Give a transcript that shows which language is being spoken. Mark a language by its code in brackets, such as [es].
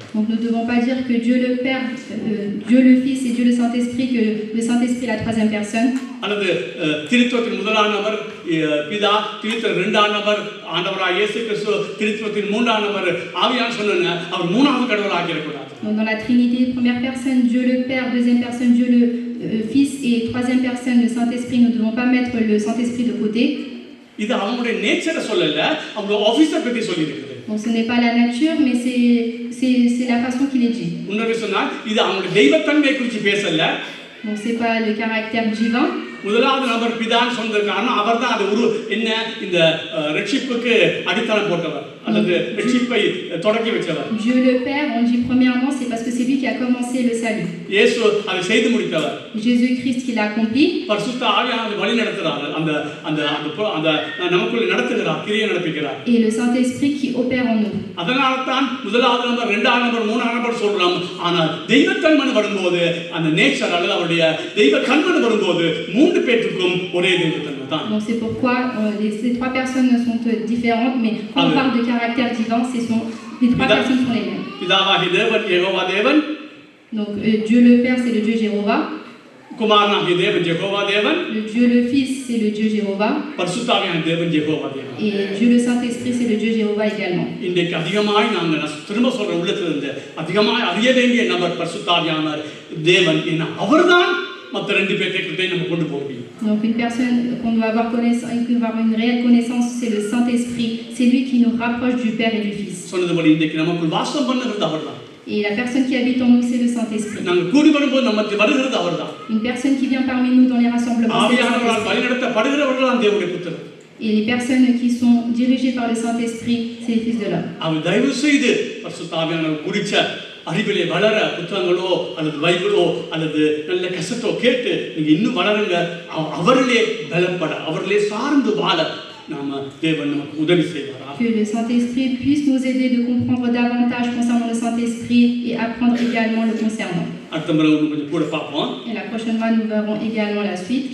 [fr] Donc nous ne devons pas dire que Dieu le Père, Dieu le Fils et Dieu le Saint-Esprit, que le Saint-Esprit est la troisième personne. [ta] அல்லது திருத்துவத்தின் முதலாம் நபர் பிதா, திருத்துவ இரண்டாம் நபர் ஆண்டவராகிய இயேசு கிறிஸ்து, திருத்துவத்தின் மூன்றாம் நபர் ஆவியானவர் சொன்னோன்னு அவர் மூணாவது கடவுளா ஆக்கிடக்கூடாது. [fr] Donc dans la Trinité, première personne Dieu le Père, deuxième personne Dieu le Fils et troisième personne le Saint-Esprit. Nous ne devons pas mettre le Saint-Esprit de côté. [ta] இது அவங்களுடைய நேச்சரை சொல்லல, அவங்க ஆபீஸர் பத்தி சொல்லி இருக்குது. [fr] Donc ce n'est pas la nature mais c'est la façon qu'il est dit. [ta] இன்னொரு சொன்னா இது அவங்களுடைய தெய்வத்தன்மை குறித்து பேசல. [fr] Donc c'est pas le caractère divin. [ta] முதலாவது நபர் பிதான்னு சொன்னது காரணம் அவர்தான் அது ஒரு என்ன இந்த ரட்சிப்புக்கு அடித்தளம் போட்டவர் அல்லது ரட்சிப்பை தொடங்கி வச்சவர். [fr] Dieu le Père, on dit premièrement, c'est parce que c'est lui qui a commencé le salut. [ta] இயேசு அதை செய்து முடித்தவர். [fr] Jésus-Christ qui l'a accompli. [ta] பரிசுத்த ஆவியானவர் வழி நடத்துறார். அந்த அந்த அந்த நமக்குள்ள நடத்துகிறார், கிரியை நடப்பிக்கிறார். [fr] Et le Saint-Esprit qui opère en nous. [ta] அதனால தான் முதலாவது நபர், இரண்டாவது நபர், மூணாவது நபர் சொல்றோம். ஆனால் தெய்வத்தன்மை வரும்போது அந்த நேச்சர் அல்லது அவருடைய தெய்வத்தன்மை வரும்போது மூன்று பேருக்கும் ஒரே தெய்வத்தன்மை தான். [fr] Donc c'est pourquoi ces trois personnes sont différentes, mais quand on parle de caractère divin, les trois personnes sont les mêmes. [ta] பிதாவாகிய தேவன் யெகோவா தேவன். [fr] Donc Dieu le Père, c'est le Dieu Jéhovah. [ta] குமாரனாகிய தேவன் யெகோவா தேவன், [fr] Le Dieu le Fils, c'est le Dieu Jéhovah. [ta] பரிசுத்தாவியான தேவன் யெகோவா தேவன். [fr] Et Dieu le Saint-Esprit, c'est le Dieu Jéhovah également. [ta] இன்றைக்கு அதிகமாய் நாங்கள் திரும்ப சொல்ற உள்ளத்திலிருந்து அதிகமாய் அறிய வேண்டிய நபர் பரிசுத்தாவியான தேவன். என்ன அவர்தான் மற்ற ரெண்டு பேர்கிட்ட நம்ம கொண்டு போக முடியும். [fr] Donc une personne qu'on doit avoir une réelle connaissance, c'est le Saint-Esprit. C'est lui qui nous rapproche du Père et du Fils. [ta] சொன்னதுபடி இன்றைக்கு நமக்குள் வாசம் பண்ணுகிறது அவர்தான். [fr] Et la personne qui habite en nous, c'est le Saint-Esprit. [ta] நாங்கள் கூடி வரும்போது நமக்கு வருகிறது அவர்தான். [fr] Une personne qui vient parmi nous dans les rassemblements, c'est le [ta] ஆவியானவரால் [fr] Saint-Esprit. [ta] வழிநடத்தப்படுகிறவர்கள் தான் தேவனுடைய புத்திரர். [fr] Et les personnes qui sont dirigées par le Saint-Esprit, c'est les fils de l'homme. [ta] அவர் தயவு செய்து பரிசுத்தாவியானவர் குறிச்ச அறிவிலே வளர புத்தகங்களோ அல்லது பைபிளோ அல்லது நல்ல கசட்டோ கேட்டு நீங்க இன்னும் வளருங்க. அவர்களே பலப்பட, அவர்களே சார்ந்து வாழ நாம தேவன் நமக்கு உதவி செய்வாரா. [fr] Que le Saint-Esprit puisse nous aider de comprendre davantage concernant le Saint-Esprit et apprendre également le concernant. [ta] அடுத்த முறை கொஞ்சம் கூட பார்ப்போம். [fr] Et la prochaine fois, nous verrons également la suite.